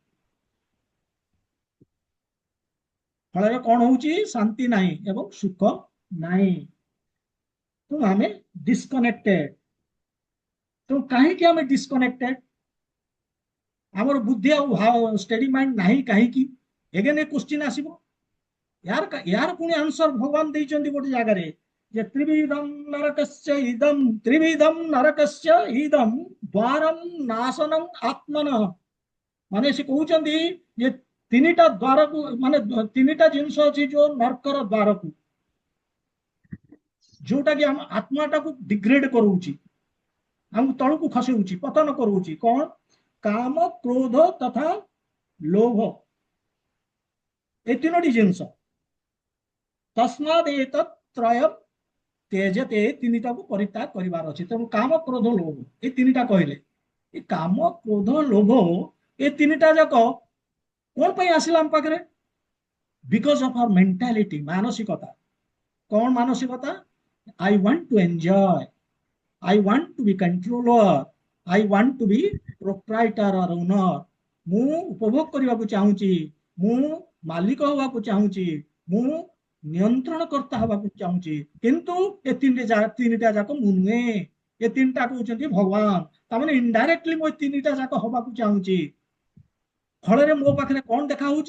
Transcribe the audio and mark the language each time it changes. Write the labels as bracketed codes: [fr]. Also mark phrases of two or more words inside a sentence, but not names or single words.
[or] ଫଳରେ କଣ ହଉଛି ଶାନ୍ତି ନାହିଁ ଏବଂ ସୁଖ ନାହିଁ। ତେଣୁ ଆମେ ଡିସକନେକ୍ଟେଡ। ତେଣୁ କାହିଁକି ଆମେ ଡିସକନେକ୍ଟେଡ ଆମର ବୁଦ୍ଧି ଆଉ [en] steady mind [or] ନାହିଁ କାହିଁକି [en] again a question [or] ଆସିବ। ୟାର ପୁଣି ଆନ୍ସର ଭଗବାନ ଦେଇଛନ୍ତି ଗୋଟେ ଜାଗାରେ ଯେ [sa] ତ୍ରିବିଧମ୍ ନରକସ୍ୟ ଇଦମ୍ ତ୍ରିବିଧମ୍ ନରକସ୍ୟ ଇଦମ୍ ଦ୍ୱାରମ୍ ନାଶନଂ ଆତ୍ମନଃ [or] ମାନେ ସେ କହୁଛନ୍ତି ଯେ ତିନିଟା ଦ୍ୱାରକୁ ମାନେ ତିନିଟା ଜିନିଷ ଅଛି ଯୋଉ ନରକର ଦ୍ୱାରକୁ ଯୋଉଟା କି ଆମ ଆତ୍ମାଟାକୁ ଡିଗ୍ରେଡ କରୁଛି ଆମକୁ ତଳକୁ ଖସଉଛି ପତନ କରୁଛି। କଣ [sa] काम क्रोध तथा लोभ [or] ଏ ତିନୋଟି ଜିନିଷ [sa] ତସ୍ମାଦ୍ ଏତତ୍ତ୍ରୟମ୍ त्यजते [or] ତିନିଟାକୁ ପରିତ୍ୟାଗ କରିବାର ଅଛି। ତେଣୁ କାମ କ୍ରୋଧ ଲୋଭ ଏ ତିନିଟା କହିଲେ ଏ କାମ କ୍ରୋଧ ଲୋଭ ଏ ତିନିଟା ଯାକ କଣ ପାଇଁ ଆସିଲା ଆମ ପାଖରେ? [en] because of our mentality, ମାନସିକତା। [or] କଣ ମାନସିକତା? [en] I want to enjoy, I want to be controller, I want to be proprietor or owner। [or] ମୁଁ ଉପଭୋଗ କରିବାକୁ ଚାହୁଁଛି, ମୁଁ ମାଲିକ ହେବାକୁ ଚାହୁଁଛି, ମୁଁ ନିୟନ୍ତ୍ରଣକର୍ତ୍ତା ହେବାକୁ ଚାହୁଁଛି। କିନ୍ତୁ ଏ ତିନିଟା ଯାକ ମୁଁ ନୁହେଁ। ଏ ତିନିଟା କହୁଛନ୍ତି ଭଗବାନ। ତାମାନେ ଇନଡାଇରେକ୍ଟଲି ମୁଁ ଏ ତିନିଟା ଯାକ ହବାକୁ ଚାହୁଁଛି। ଫଳରେ ମୋ ପାଖରେ କଣ ଦେଖା ହଉଛି?